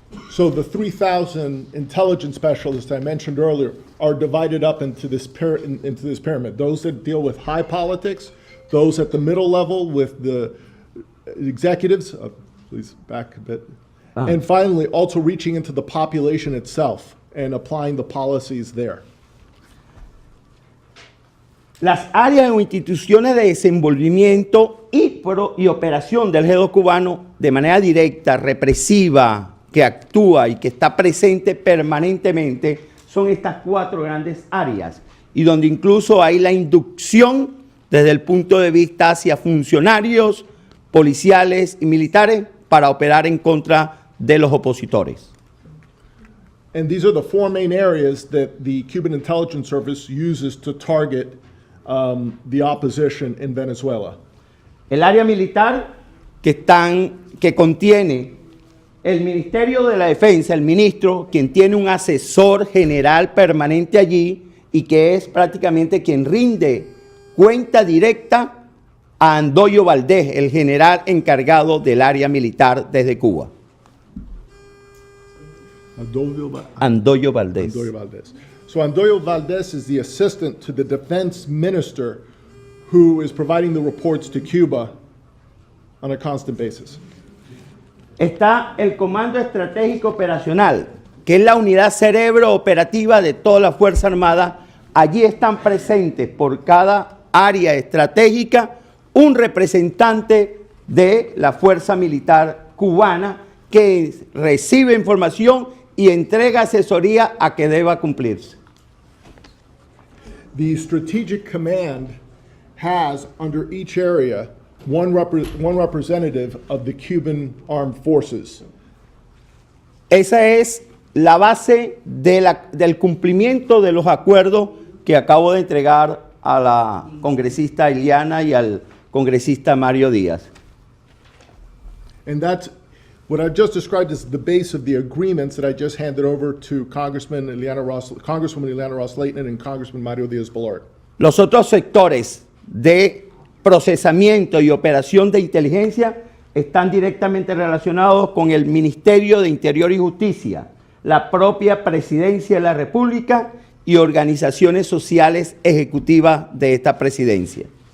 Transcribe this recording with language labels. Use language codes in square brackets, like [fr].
[en] So the 3,000 intelligence specialists I mentioned earlier are divided up into this pyramid. Those that deal with high politics, those at the middle level with the executives, please back a bit, and finally also reaching into the population itself and applying the policies there. [es] Las áreas o instituciones de desenvolvimiento y operación del ejército cubano de manera directa, represiva, que actúa y que está presente permanentemente, son estas cuatro grandes áreas, y donde incluso hay la inducción desde el punto de vista hacia funcionarios policiales y militares para operar en contra de los opositores. [en] And these are the four main areas that the Cuban Intelligence Service uses to target the opposition in Venezuela. [es] El área militar que contiene el Ministerio de la Defensa, el ministro, quien tiene un asesor general permanente allí y que es prácticamente quien rinde cuenta directa a Andoyo Valdés, el general encargado del área militar desde Cuba. Andoyo Valdés. Andoyo Valdés. [en] So Andoyo Valdés is the assistant to the defense minister who is providing the reports to Cuba on a constant basis. [es] Está el Comando Estratégico Operacional, que es la unidad cerebro operativa de toda la Fuerza Armada. Allí están presentes por cada área estratégica un representante de la Fuerza Militar cubana que recibe información y entrega asesoría a que deba cumplirse. [en] The Strategic Command has, under each area, one representative of the Cuban Armed Forces. [es] Esa es la base del cumplimiento de los acuerdos que acabo de entregar a la congresista Ileana y al congresista Mario Díaz. [en] And that's what I just described as the base of the agreements that I just handed over to Congresswoman Ileana Ross-Leighton and Congressman Mario Díaz-Balart. [es] Los otros sectores de procesamiento y operación de inteligencia están directamente relacionados con el Ministerio de Interior y Justicia, la propia Presidencia de la República y organizaciones sociales ejecutivas de esta presidencia.